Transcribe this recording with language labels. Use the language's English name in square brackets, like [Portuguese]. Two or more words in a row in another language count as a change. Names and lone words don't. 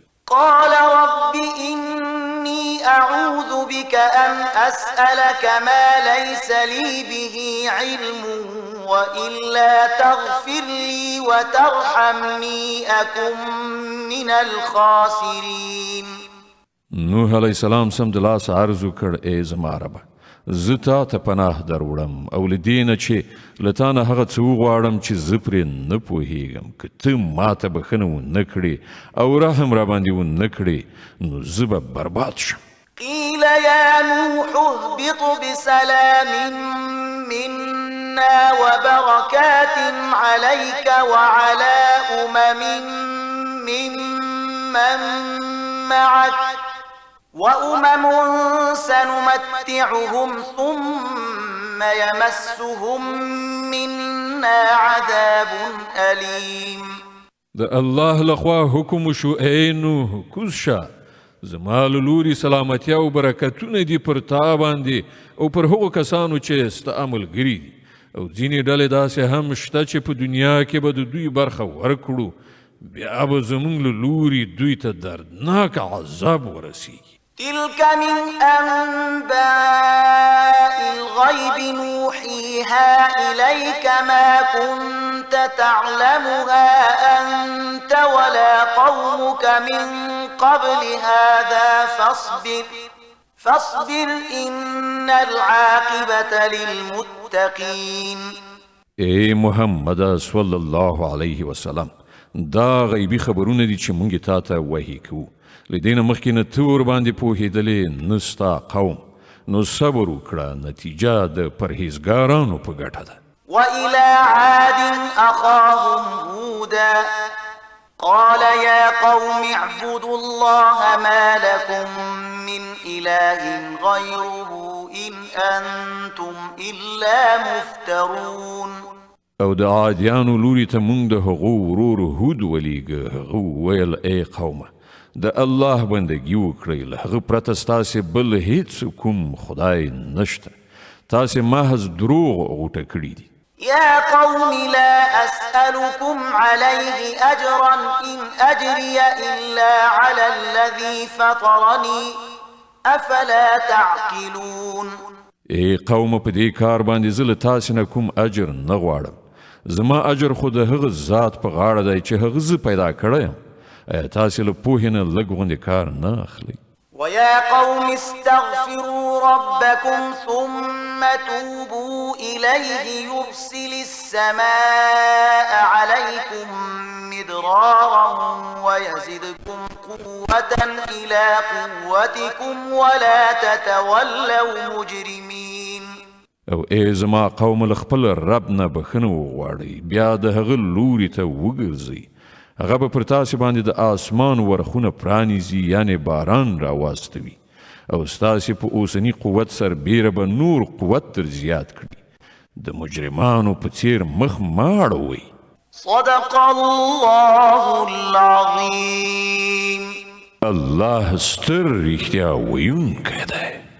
[Arabic] قال رب إني أعوذ بك أن أسألك ما ليس لي به علم وإلا تغفر لي وترحمني أكن من الخاسرين. [Pashto] نوح [Arabic] علیه السلام [Pashto] سمدلاسه عرض وکړ ای زما ربه زه تا ته پناه در وړم او له دې نه چې له تا نه هغه څه وغواړم چې زه پرې نه پوهیږم. که ته ما ته بښنه ونه کړې او رحم را باندې ونه کړې نو زه به برباد شم. [Arabic] قيل يا نوح اهبط بسلام منا وبركات عليك وعلى ممن معك وأمم سنمتعهم ثم يمسهم منا عذاب أليم. [Pashto] د الله لخوا حکم شو ای نوح کوز شه زما له لوري سلامتیا او برکتونه دي پر تا باندې او پر هغو کسانو چې ستا ملګري دي او ځینې ډلې داسې هم شته چې په دنیا کې به د دوی برخه ورکړو بیا به زموږ له لوري دوی ته دردناک عذاب ورسیږي. [Arabic] تلك من أنباء الغيب نوحيها إليك ما كنت تعلمها أنت ولا قومك من قبل هذا فاصبر إن العاقبة للمتقين. [Pashto] ای محمد [Arabic] صلی الله علیه وسلم [Pashto] دا غیبی خبرونه دي چې مونږ تا ته وحی کوو له دې نه مخکې نه ته ورباندې پوهېدلې نه ستا قوم نو صبر وکړه نتیجه د پرهیزګارانو په ګټه ده [Arabic] وإلى عاد أخاهم هودا قال يا قوم اعبدوا الله ما لكم من إله غيره إن أنتم إلا مفترون [Pashto] او د عادیانو لوري ته مونږ د هغو ورور هود ولیږه هغه ویل ای قومه د الله بندګي وکړئ له هغه پرته ستاسې بل هیڅ کوم خدای نشته تاسې محض دروغ غوټه کړي دي [Arabic] يا قوم لا أسألكم عليه أجرا إن أجري إلا على الذي فطرني أفلا تعقلون [Pashto] ای قوم په دې کار باندې زه له تاسې نه کوم اجر نه غواړم زما اجر خو د هغه ذات په غاړه دی چې هغه زه پیدا کړی یم ایا تاسې له پوهې نه لږ غوندې کار نه اخلئ [Arabic] ويا قوم استغفروا ربكم ثم توبوا إليه يرسل السماء عليكم مدرارا ويزدكم قوة إلى قوتكم ولا تتولوا مجرمين [Pashto] او ای زما قوم له خپل رب نه بخښنه وغواړئ بیا د هغه لوري ته وګرځئ هغه به پر تاسې باندې د آسمان ورخونه پرانیزي یعنې باران راواستوي او ستاسې په اوسني قوت سربیره به نور قوت تر زیات کړي د مجرمانو په څیر مخ مه اړوئ [Arabic] صدق الله العظيم [Pashto] الله ستر رښتیا ویونکی دی